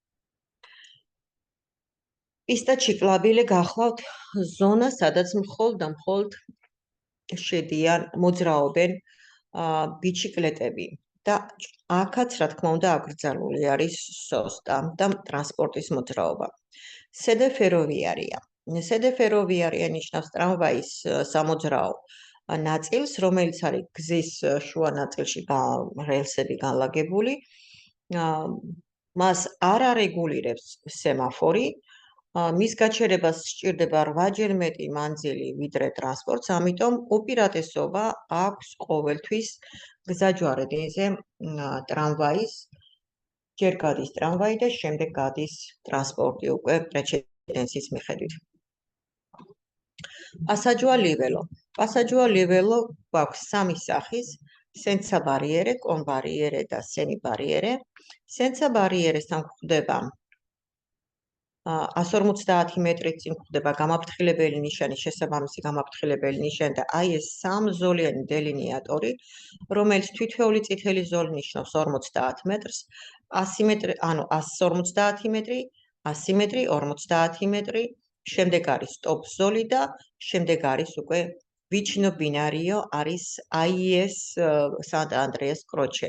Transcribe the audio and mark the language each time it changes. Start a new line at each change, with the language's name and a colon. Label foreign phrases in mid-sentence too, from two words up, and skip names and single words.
Italian: pista ciclabile
Georgian: გახლავთ ზონა, სადაც მხოლოდ შედიან, მოძრაობენ ბიციკლეტები და აქაც, რა თქმა უნდა, აკრძალული არის სოსტა და ტრანსპორტის მოძრაობა.
Italian: Sede ferroviaria
Georgian: ნიშნავს ტრამვაის სამოძრაო ნაწილს, რომელიც არის გზის შუა ნაწილში რელსები განლაგებული. მას არ არეგულირებს სემაფორი. მის გაჩერებას სჭირდება 8-ჯერ მეტი მანძილი ვიდრე ტრანსპორტს, ამიტომ უპირატესობა აქვს ყოველთვის გზაჯვარედინზე ტრამვაის. ჯერ გადის ტრამვაი და შემდეგ გადის ტრანსპორტი უკვე პრეცედენსის მიხედვით.
Italian: Passaggio a livello
Georgian: გვაქვს სამი სახის,
Italian: senza barriere, con barriere და semi barriere. Senza barrieresთან
Georgian: გვხვდება 150 მეტრით წინ გვხვდება გამაფრთხილებელი ნიშანი, შესაბამისი გამაფრთხილებელი ნიშანი და აი ეს სამზოლიანი დელინიატორი, რომელიც თითოეული წითელი ზოლი ნიშნავს 50 მეტრს, 100 მეტრი, ანუ 150 მეტრი, 100 მეტრი, 50 მეტრი, შემდეგ არის
English: stop zone
Georgian: და შემდეგ არის უკვე
Italian: Vicino Binario,
Georgian: არის
Italian: AIS Sant-Andreas Croce.